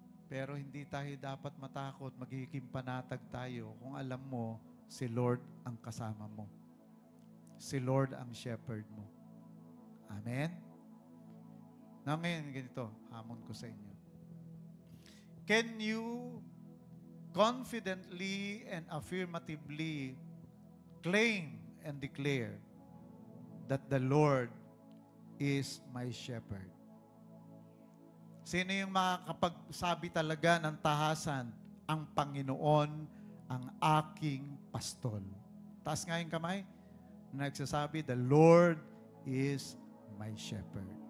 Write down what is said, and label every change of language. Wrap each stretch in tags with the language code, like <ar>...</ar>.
<tl>Pero hindi tayo dapat matakot, magiging panatag tayo kung alam mo si Lord ang kasama mo. Si Lord ang shepherd mo. Amen? Na ngayon, ganito, hamon ko sa inyo.</tl> <en>Can you confidently and affirmatively claim and declare that the Lord is my shepherd?</en> <tl>Sino yung makakapagsabi talaga ng tahasan, ang Panginoon ang aking pastol? Taas nga yung kamay. Nagsasabi,</tl> <en>the Lord is my shepherd.</en>